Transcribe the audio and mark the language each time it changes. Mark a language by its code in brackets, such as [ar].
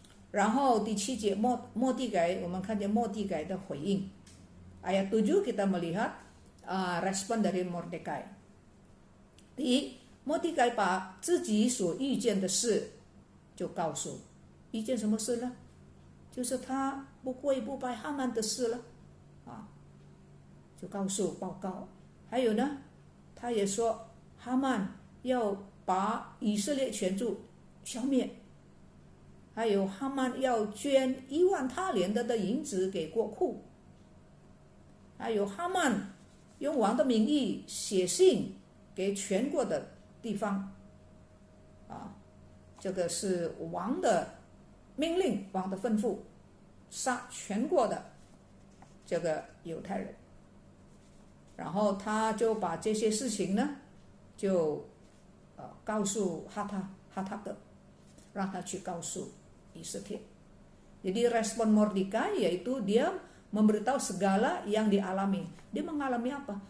[zh] 然后第7节末底改，我们看见末底改的回应。 [id] ayat 7 kita melihat respon dari Mordekai. [zh] 第一，末底改把自己所遇见的事就告诉。一件什么事呢？就是他不跪不拜哈曼的事了就告诉报告。还有呢，他也说哈曼要把以色列全族消灭，还有哈曼要捐1万他连的银子给国库，还有哈曼用王的名义写信给全国的地方这个是王的命令，王的吩咐，杀全国的这个犹太人。然后他就把这些事情呢，就告诉哈塔格，让他去告诉以斯帖。 [id] Jadi respon Mordekai yaitu dia memberitahu segala yang dialami. Dia mengalami apa?